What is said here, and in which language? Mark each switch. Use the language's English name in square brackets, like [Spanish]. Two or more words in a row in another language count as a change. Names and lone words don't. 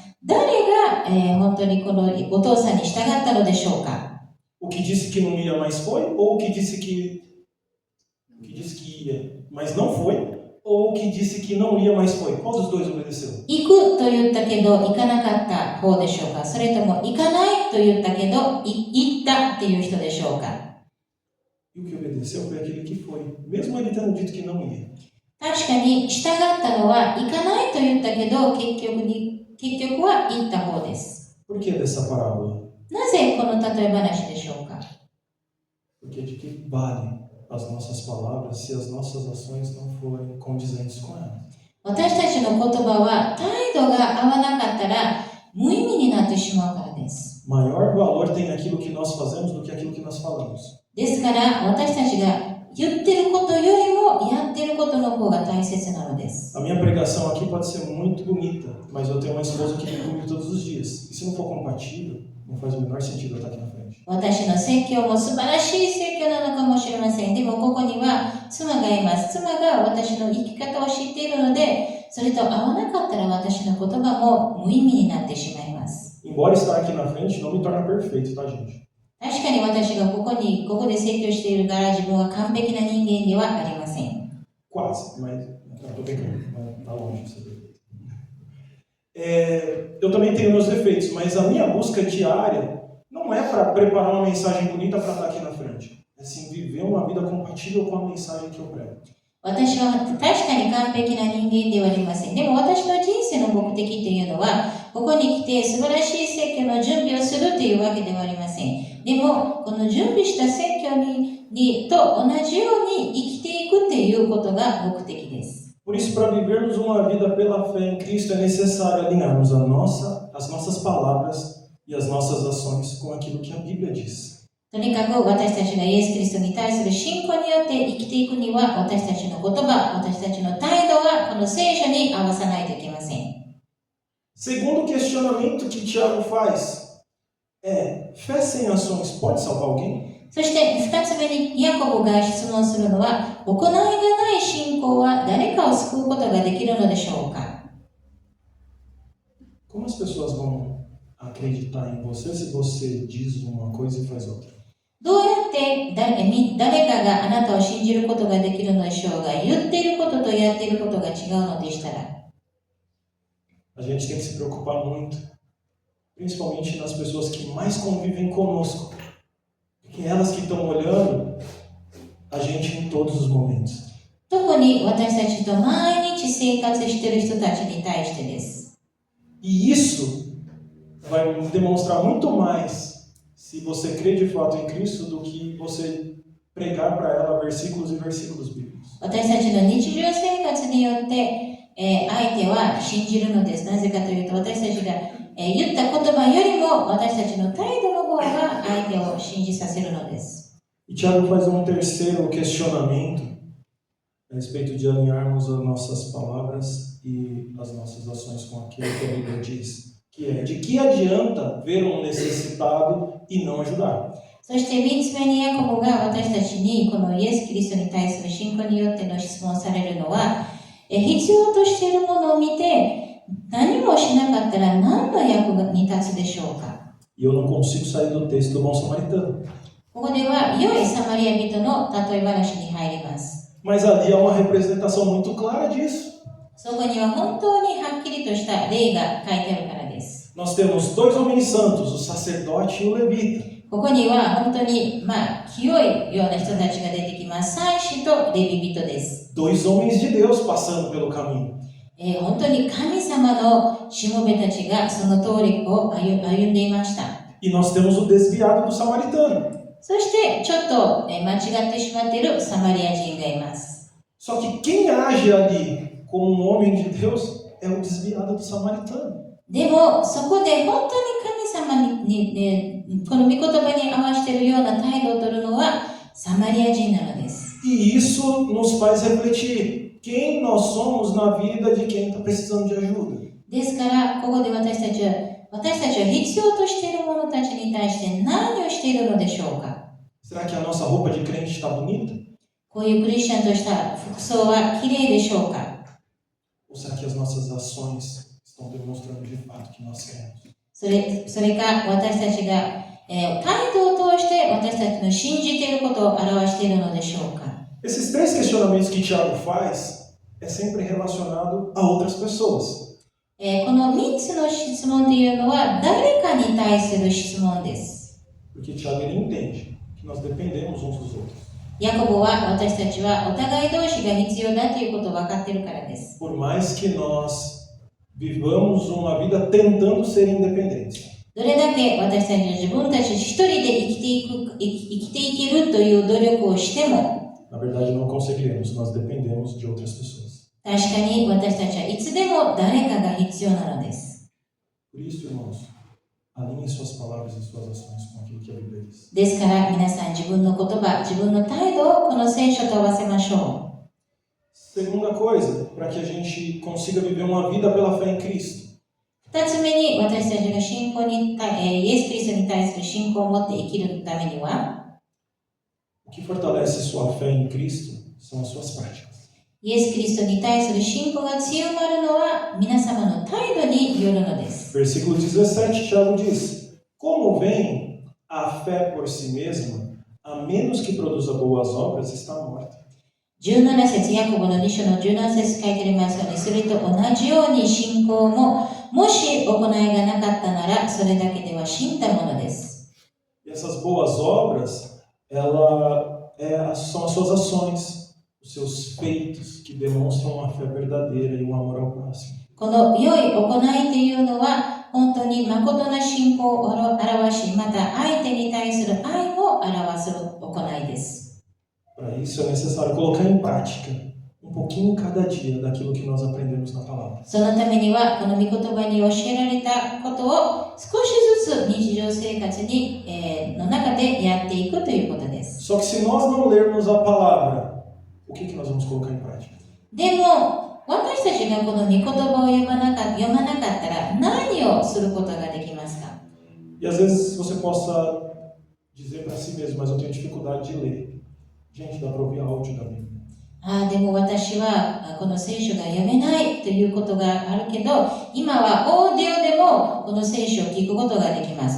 [Japanese] 誰が、本当にこのお父さんに従ったのでしょうか？ [Portuguese] O que disse que não ia mais foi? Ou o que disse que ia, mas não foi? Ou o que disse que não ia mais foi? Qual dos dois obedeceu? [Japanese] 行くと言ったけど行かなかった方でしょうか？それとも行かないと言ったけど行ったっていう人でしょうか？ [Portuguese] E o que obedeceu foi aquele que foi, mesmo ele tendo dito que não ia. [Japanese] 確かに従ったのは行かないと言ったけど結局は行った方です。 [Portuguese] Por que dessa parábola? [Japanese] なぜこの例え話でしょうか？ [Portuguese] Porque de que vale as nossas palavras se as nossas ações não forem condizentes com elas? [Japanese] 私たちの言葉は態度が合わなかったら無意味になってしまうからです。 [Portuguese] Maior valor tem aquilo que nós fazemos do que aquilo que nós falamos. [Japanese] ですから私たちが言ってることよりもやってることの方が大切なのです。 [Portuguese] A minha pregação aqui pode ser muito bonita, mas eu tenho uma esposa que vive comigo todos os dias. E se não for compatível, não faz o menor sentido eu estar aqui na frente. [Japanese] 私の説教も素晴らしい説教なのかもしれません。でもここには妻がいます。妻が私の生き方を知っているので、それと合わなかったら私の言葉も無意味になってしまいます。 [Portuguese] Embora estar aqui na frente não me torna perfeito, tá, gente? [Japanese] 確かに私がここで説教しているから自分は完璧な人間ではありません。 [Portuguese] Quase, mas não, tô brincando, mas tá longe de ser perfeito. Eu também tenho meus defeitos, mas a minha busca diária não é para preparar uma mensagem bonita para estar aqui na frente. É sim viver uma vida compatível com a mensagem que eu prego. [Japanese] 私は確かに完璧な人間ではありません。でも私の人生の目的というのは、ここに来て素晴らしい説教の準備をするというわけではありません。でも、この準備した説教と同じように生きていくということが目的です。 [Portuguese] Por isso, para vivermos uma vida pela fé em Cristo, é necessário alinharmos as nossas palavras e as nossas ações com aquilo que a Bíblia diz. [Japanese] とにかく私たちがイエス・キリストに対する信仰によって生きていくには、私たちの言葉、私たちの態度がこの聖書に合わさないといけません。 [Portuguese] Segundo questionamento que Tiago faz é: fé sem ações pode salvar alguém? [Japanese] そして二つ目にヤコブが質問するのは、行いがない信仰は誰かを救うことができるのでしょうか？ [Portuguese] Como as pessoas vão acreditar em você se você diz uma coisa e faz outra? [Japanese] どうやって誰かがあなたを信じることができるのでしょうが、言っていることとやっていることが違うのでしたら。 [Portuguese] A gente tem que se preocupar muito, principalmente nas pessoas que mais convivem conosco, porque elas que estão olhando a gente em todos os momentos. [Japanese] 特に私たちと毎日生活している人たちに対してです。 [Portuguese] E isso vai demonstrar muito mais se você crê de fato em Cristo do que você pregar para ela versículos e versículos bíblicos. [Japanese] 私たちの日常生活によって、相手は信じるのです。なぜかというと、私たちが、言った言葉よりも私たちの態度の方が相手を信じさせるのです。 [Portuguese] E Tiago faz terceiro questionamento a respeito de alinharmos as nossas palavras e as nossas ações com aquilo que a Bíblia diz, que é de que adianta ver necessitado e não ajudar. [Japanese] そして3つ目にヤコブが私たちにこのイエス・キリストに対する信仰によっての質問されるのは、必要としているものを見て何もしなかったら何の役に立つでしょうか。 [Portuguese] E eu não consigo sair do texto do bom samaritano. [Japanese] ここでは良いサマリア人の例え話に入ります。 [Portuguese] Mas ali há uma representação muito clara disso. [Japanese] そこには本当にはっきりとした例が書いてあるからです。 [Portuguese] Nós temos dois homens santos, o sacerdote e o levita. [Japanese] ここには本当に清いような人たちが出てきます。祭司とレビ人です。 [Portuguese] Dois homens de Deus passando pelo caminho. [Japanese] 本当に神様のしもべたちがその通りを歩んでいました。 [Portuguese] E nós temos o desviado do samaritano. [Japanese] そしてちょっと間違ってしまっているサマリア人がいます。 [Portuguese] Só que quem age ali como um homem de Deus é o desviado do samaritano. [Japanese] でもそこで本当に神様に、この御言葉に合わせているような態度を取るのはサマリア人なのです。 [Portuguese] E isso nos faz refletir quem nós somos na vida de quem está precisando de ajuda. [Japanese] ですからここで私たちは必要としている者たちに対して何をしているのでしょうか。 [Portuguese] Será que a nossa roupa de crente está bonita? [Japanese] こういうクリスチャンとした服装は綺麗でしょうか。 [Portuguese] Ou será que as nossas ações estão demonstrando de fato que nós queremos? [Japanese] それか私たちが、態度を通して私たちの信じていることを表しているのでしょうか。 [Portuguese] Esses três questionamentos que Tiago faz é sempre relacionado a outras pessoas. [Japanese] この3つの質問というのは誰かに対する質問です。 [Portuguese] Porque Tiago ele entende que nós dependemos uns dos outros. [Japanese] ヤコブは私たちはお互い同士が必要だということを分かっているからです。 [Portuguese] Por mais que nós vivamos uma vida tentando ser independentes. [Japanese] どれだけ私たちが自分たち一人で生きていけるという努力をしても、 [Portuguese] Na verdade, não conseguiremos, nós dependemos de outras pessoas. [Japanese] 確かに私たちはいつでも誰かが必要なのです。 [Portuguese] Por isso, irmãos, alinhem suas palavras e suas ações com aquilo que a Bíblia diz. [Japanese] ですから皆さん自分の言葉、自分の態度をこの聖書と合わせましょう。 [Portuguese] Segunda coisa, para que a gente consiga viver uma vida pela fé em Cristo. [Japanese] 2 つ目に私たちが信仰に、イエス・キリストに対する信仰を持って生きるためには、 [Portuguese] O que fortalece sua fé em Cristo são as suas práticas. [Japanese] イエス・キリストに対する信仰が強まるのは皆様の態度によるのです。 [Portuguese] Versículo 17, Tiago diz: Como vem a fé por si mesma, a menos que produza boas obras, está morta. [Japanese] 17 節、ヤコブの2章の17節書いてありますように、それと同じように信仰も、もし行いがなかったなら、それだけでは死んだものです。 [Portuguese] E essas boas obras, são as suas ações, os seus feitos, que demonstram uma fé verdadeira e um amor ao próximo. [Japanese] この良い行いというのは、本当に誠な信仰を表し、また相手に対する愛を表す行いです。 [Portuguese] Para isso é necessário colocar em prática um pouquinho cada dia daquilo que nós aprendemos na palavra. [Japanese] そのためには、この御言葉に教えられたことを少しずつ日常生活に、の中でやっていくということです。 [Portuguese] Só que se nós não lermos a palavra, o que nós vamos colocar em prática? [Japanese] でも、私たちがこの御言葉を読まなかったら何をすることができますか？ [Portuguese] E às vezes você possa dizer para si mesmo, mas eu tenho dificuldade de ler. Gente, dá para ouvir áudio da Bíblia. [Japanese] でも私はこの聖書が読めないということがあるけど、今はオーディオでもこの聖書を聞くことができます。